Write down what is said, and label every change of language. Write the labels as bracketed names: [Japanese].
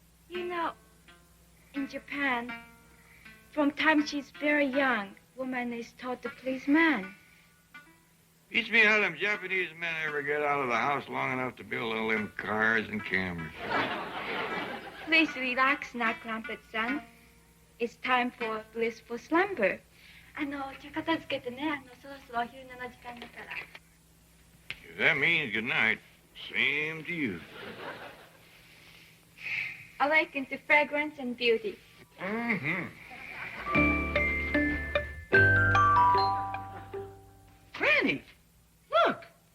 [English] You know, in Japan, from time she's very young, woman is taught to please man. Beats me how them Japanese men ever get out of the house long enough to build all them cars and cameras. Please relax now, Clampett-san. It's time for blissful slumber. [Japanese] 茶片付けてね、そろそろお昼寝の時間だから。 [English] If that means good night, same to you. Awaken to fragrance and beauty. Granny, look.